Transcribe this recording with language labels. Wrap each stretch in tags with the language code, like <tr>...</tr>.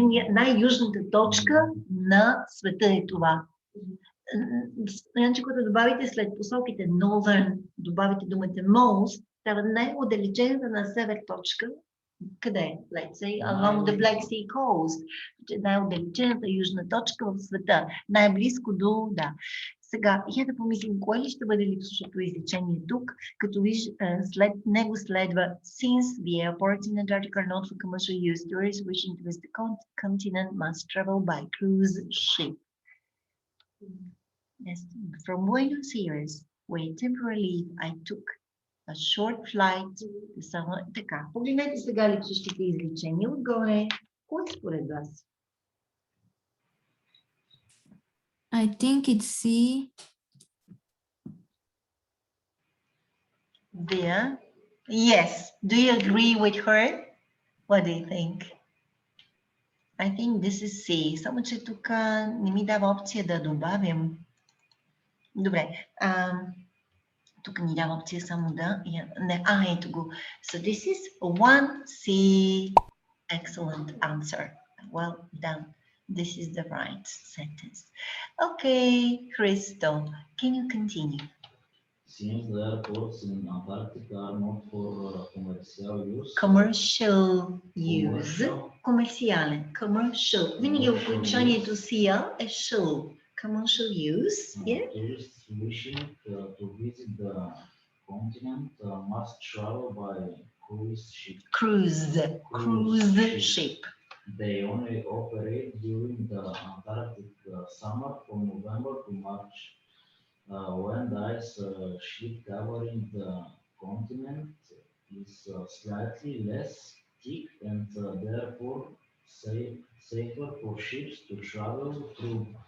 <bg>Най-южната точка на света е това. Значи, когато добавите след посоките northern, добавите думата most, става най-отдалечената на север точка. Къде?</bg> <en>Let's say along the Black Sea coast.</en> <bg>Най-отдалечената южна точка в света. Най-близко до, да. Сега, я да помислим, кое ли ще бъде липсващото изречение тук, като виж, след него следва</bg> <en>since the airports in Antarctica are not for commercial use, tourists wishing to visit the continent must travel by cruise ship. Yes, from Buenos Aires, where temporarily I took a short flight to Sama.</en> <bg>Така, погледнете сега липсващите изречения отгоре. Кой според вас?</bg> <en>I think it's C. There. Yes. Do you agree with her? What do you think? I think this is C.</en> <bg>Само, че тук не ми дава опция да добавям. Добре. Тук ни дава опция само да... Не, ето го.</bg> <en>So this is 1C. Excellent answer. Well done. This is the right sentence. Okay, Crystal, can you continue? Since the airports in Antarctica are not for commercial use. Commercial use. Commerciale. Commercial.</en> <bg>Винаги окончанието CL е shall.</bg> <en>Commercial use. Yeah. Tourists wishing to visit the continent must travel by cruise ship. Cruise ship. They only operate during the Antarctic summer from November to March, when the ice sheet covering the continent is slightly less thick and therefore safer for ships to travel through.</en>